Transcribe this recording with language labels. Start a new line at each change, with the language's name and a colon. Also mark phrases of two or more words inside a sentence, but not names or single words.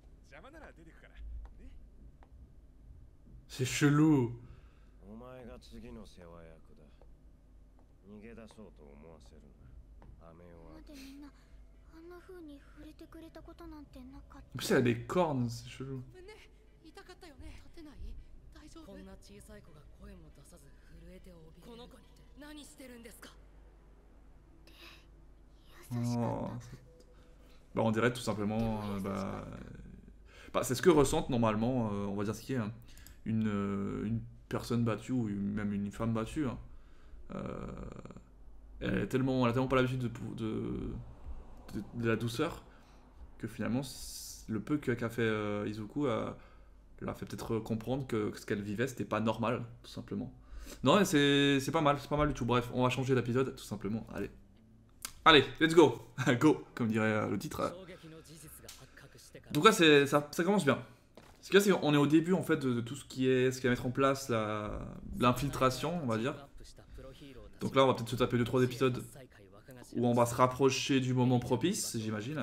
French: C'est chelou.
Japanese: お前が次の世話役だ。逃げ出そうと思わせるな。アメは。までみんなあんな風に触れてくれたことなんてなかっ
French: En plus, elle a des cornes, c'est chelou.
Japanese: ごめんね、痛かったよね。立てない？大丈夫？こんな小さい子が声も出さず震えて怯える。この子に何してるんですか？た。優しかっ Oh.
French: Bah, on dirait tout simplement. Bah, c'est ce que ressentent normalement, on va dire ce qui est, hein, une personne battue ou même une femme battue. Hein. Elle a tellement pas l'habitude de la douceur que finalement le peu qu'a fait Izuku leur a fait peut-être comprendre que ce qu'elle vivait c'était pas normal, tout simplement. Non, mais c'est pas mal du tout. Bref, on va changer d'épisode tout simplement. Allez,
English: let's go.
French: Go, comme dirait le titre. Donc là, ça commence bien. Ce qu'il y a, c'est qu'on est au début en fait de tout ce qui va mettre en place l'infiltration, on va dire. Donc là, on va peut-être se taper 2-3 épisodes où on va se rapprocher du moment propice, j'imagine.